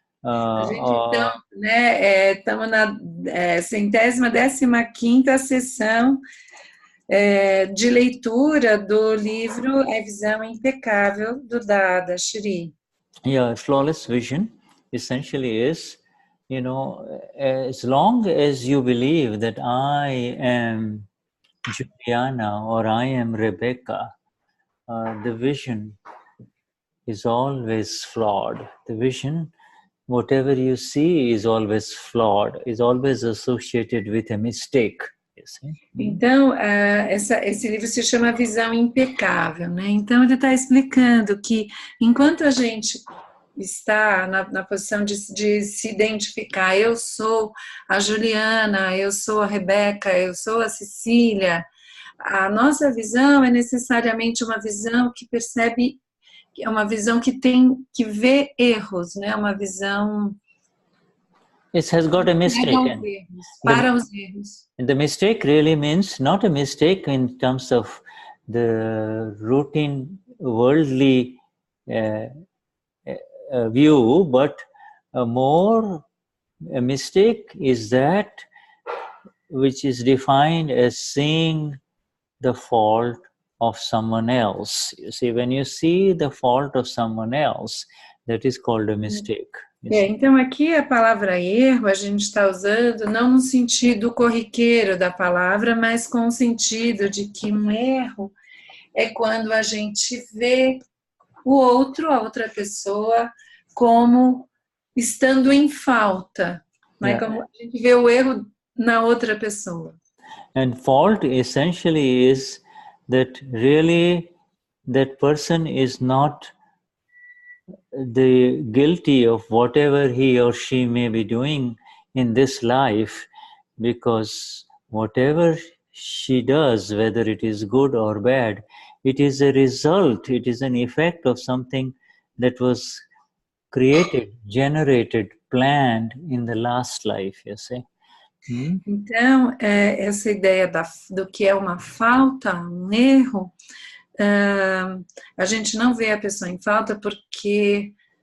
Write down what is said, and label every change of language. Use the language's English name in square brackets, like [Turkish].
[Portuguese] A gente então, né, estamos na 115ª sessão de leitura do livro A Visão Impecável do Dadashri. [English] Yeah, flawless vision essentially is, as long as you believe that I am Juliana or I am Rebecca, the vision is always flawed. The vision, whatever you see, is always flawed, is always associated with a mistake. [Portuguese] Então, esse livro se chama Visão Impecável, né? Então, ele está explicando que enquanto a gente está na posição de se identificar, eu sou a Juliana, eu sou a Rebeca, eu sou a Cecília, a nossa visão é necessariamente uma visão que percebe, é uma visão que vê erros, né? Uma visão... [English] It has got a mistake. [Portuguese] Para os erros. [English] The mistake really means not a mistake in terms of the routine worldly view, but a mistake is that which is defined as seeing the fault of someone else. You see, when you see the fault of someone else, that is called a mistake. [Portuguese] Então aqui a palavra erro a gente está usando não no sentido corriqueiro da palavra, mas com o sentido de que um erro é quando a gente vê o outro, a outra pessoa, como estando em falta, né? Como a gente vê o erro na outra pessoa. [English] And fault essentially is that really that person is not the guilty of whatever he or she may be doing in this life, because whatever she does, whether it is good or bad, it is a result, it is an effect of something that was created, generated, planned in the last life, you see. [Portuguese] Então, essa ideia do que é uma falta, um erro, a gente não vê a pessoa em falta porque